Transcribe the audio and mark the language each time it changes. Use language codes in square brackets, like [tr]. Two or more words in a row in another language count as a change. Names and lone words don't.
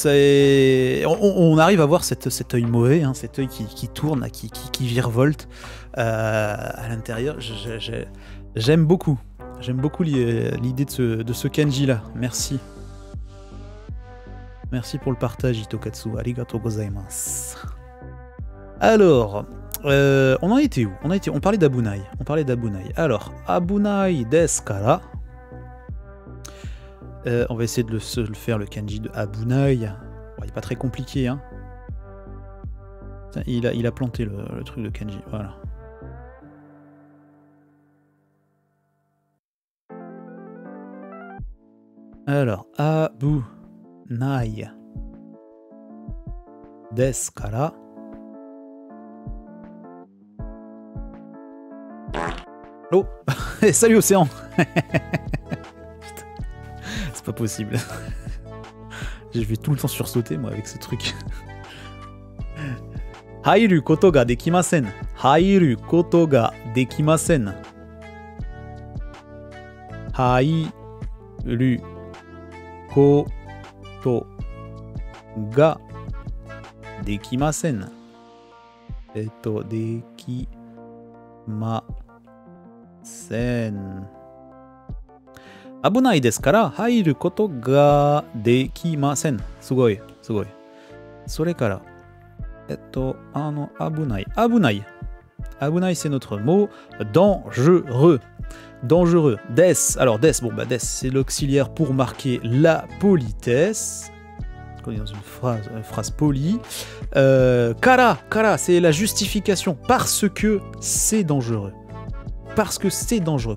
[fr] On arrive à voir cet œil mauvais, hein, cet œil qui tourne, qui virevolte à l'intérieur. J'aime beaucoup. J'aime beaucoup l'idée de ce kanji-là. Merci. Merci pour le partage, Itokatsu. [ja] ありがとうございます. [fr] Alors... on en était où? On parlait d'Abunai. Alors, [ja] 危ないですから. [fr] On va essayer de le faire, le kanji de Abunai. Bon, il n'est pas très compliqué, hein. Il a planté le truc de kanji, voilà. [ja] Alors, 危ないですから. [fr] Oh, salut Océan. C'est pas possible. Je vais tout le temps sursauter moi avec ce truc. [ja] 入ることができません. 入ることができません。入ることができません. Dekimasen. 危ないですから入ることができません。すごい、すごい。それから、危ない。危ない。 [fr] 危ない、c'est notre mot. Dangereux. Dangereux. Des. Alors, des, bon, bah, des, c'est l'auxiliaire pour marquer la politesse. On est dans une phrase polie. [ja] Kara, kara, [fr] c'est la justification. Parce que c'est dangereux. Parce que c'est dangereux.